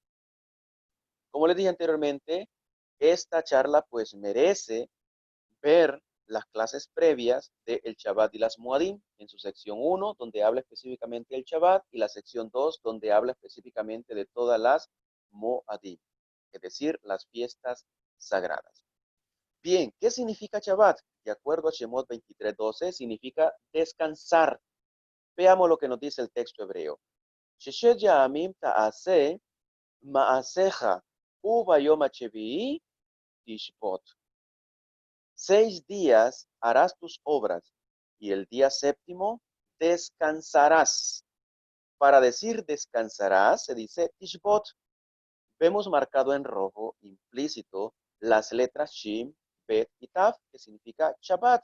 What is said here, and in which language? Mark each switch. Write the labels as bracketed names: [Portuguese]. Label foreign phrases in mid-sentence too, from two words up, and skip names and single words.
[Spanish] Como les dije anteriormente, esta charla pues merece ver las clases previas del Shabbat y las Moadim en su sección 1, donde habla específicamente del Shabbat, y la sección 2, donde habla específicamente de todas las Moadim, es decir, las fiestas sagradas. Bien, ¿qué significa Shabbat? De acuerdo a Shemot 23:12, significa descansar. Veamos lo que nos dice el texto hebreo. [Hebrew] ששת ימים תעשה מעשיך וביום השביעי תשבת. [Spanish] 6 días harás tus obras y el día séptimo descansarás. Para decir descansarás se dice tishbot. Vemos marcado en rojo implícito las letras Shin, Bet y Taf, que significa Shabbat.